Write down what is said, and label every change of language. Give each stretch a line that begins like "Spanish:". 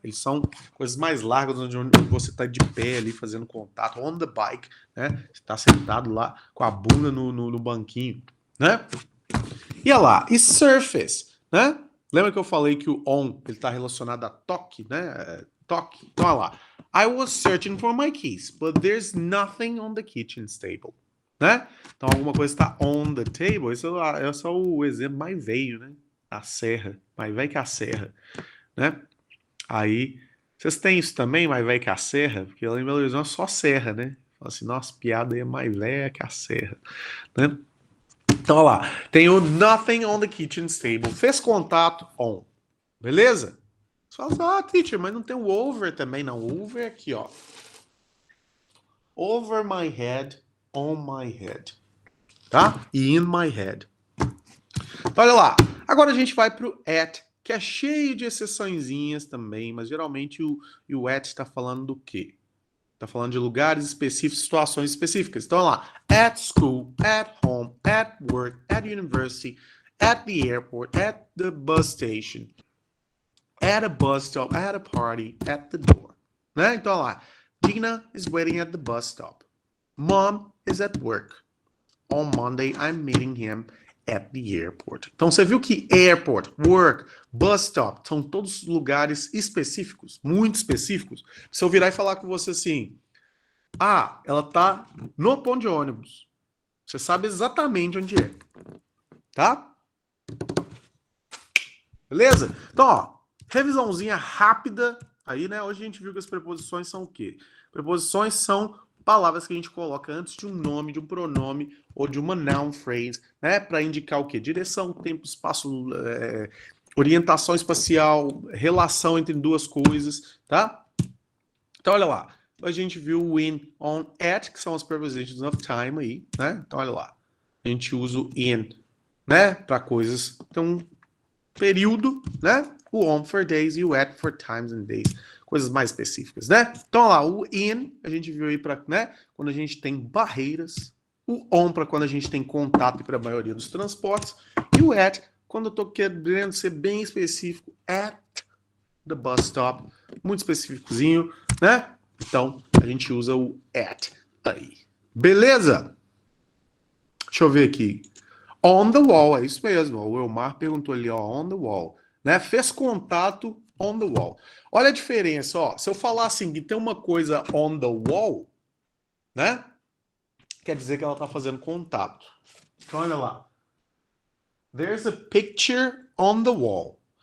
Portuguese: Eles são coisas mais largas onde você está de pé ali fazendo contato, on the bike, né? Você está sentado lá com a bunda no banquinho, né? E olha lá, e surface, né? Lembra que eu falei que o on ele está relacionado a toque, né? Toque. Então olha lá.
English: I was searching for my keys, but there's nothing on the kitchen table, né?
Portuguese: Então alguma coisa está on the table. Esse é só o exemplo mais velho, né? A serra, mais velho que a serra, né? Aí vocês têm isso também, mais velho que a serra, porque lá em Belo Horizonte é só serra, né? Fala assim, nossa, piada aí é mais velha que a serra, né? Então, olha lá. Tem o nothing on the kitchen table. Fez contato on. Beleza? Você fala assim, teacher, mas não tem o over também, não.
English: O over é aqui, ó. Over my head, on my head. Tá? E in my head.
Portuguese: Então, olha lá. Agora a gente vai pro at, que é cheio de exceçõezinhas também, mas geralmente o at está falando do quê? Tá falando de lugares específicos, situações específicas. Então, olha lá.
English: At school, at home, at work, at university, at the airport, at the bus station, at a bus stop, at a party, at the door. Né? Então, olha lá. Gina is waiting at the bus stop. Mom is at work. On Monday, I'm meeting him at the airport.
Portuguese: Então, você viu que airport, work, bus stop, são todos lugares específicos, muito específicos. Se eu virar e falar com você assim, ah, ela tá no ponto de ônibus. Você sabe exatamente onde é. Tá? Beleza? Então, ó, revisãozinha rápida. Aí, né, hoje a gente viu que as preposições são o quê? Preposições são palavras que a gente coloca antes de um nome, de um pronome ou de uma noun phrase, né, para indicar o quê? Direção, tempo, espaço, orientação espacial, relação entre duas coisas, tá? Então, olha lá. A gente viu o in, on, at, que são as prepositions of time aí, né? Então, olha lá. A gente usa o in, né, para coisas. Então, período, né?
English: O on for days e o at for times and days.
Portuguese: Coisas mais específicas, né? Então, olha lá, o in, a gente viu aí para, né, quando a gente tem barreiras. O on para quando a gente tem contato para a maioria dos transportes. E o at, quando eu estou querendo ser bem específico, at the bus stop. Muito específicozinho, né? Então, a gente usa o at aí. Beleza? Deixa eu ver aqui. On the wall, é isso mesmo. O Elmar perguntou ali, ó, on the wall. Né? Fez contato on the wall. Olha a diferença, ó. Se eu falar assim, que tem uma coisa on the wall, né? Quer dizer que ela está fazendo contato. Então, olha lá.
English: There's a picture on the wall.